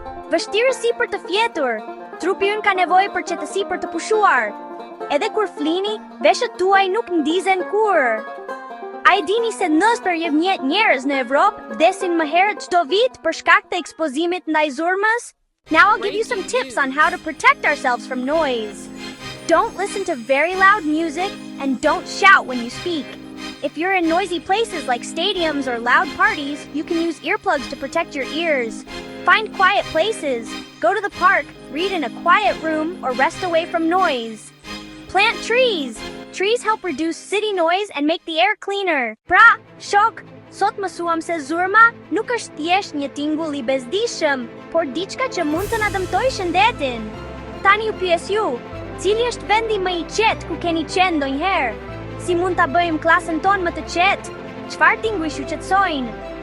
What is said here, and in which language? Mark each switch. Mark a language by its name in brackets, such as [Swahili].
[Albanian] Vështirësi për të fjetur. Trupi ynë ka nevojë për qetësi për të pushuar. Edhe kur flini, veshët tuaj nuk ndizen kurrë. A e dini se 90% njerëz në Evropë vdesin më herët çdo vit për shkak të ekspozimit ndaj zurmës? [English] Now I'll give you some tips on how to protect ourselves from noise. Don't listen to very loud music and don't shout when you speak. If you're in noisy places like stadiums or loud parties, you can use earplugs to protect your ears. Find quiet places. Go to the park, read in a quiet room, or rest away from noise. Plant trees. Trees help reduce city noise and make the air cleaner. [Albanian] Pra, shok, sot mësuam se zurma nuk është thjesht një tingull i bezdishëm, por diçka që mund të na dëmtojë shëndetin. Tani ju pyes ju, cili është vendi më i qetë ku keni qenë ndonjëherë? Si mund ta bëjmë klasën tonë më të qetë? Çfarë tinguj ju qetësojnë?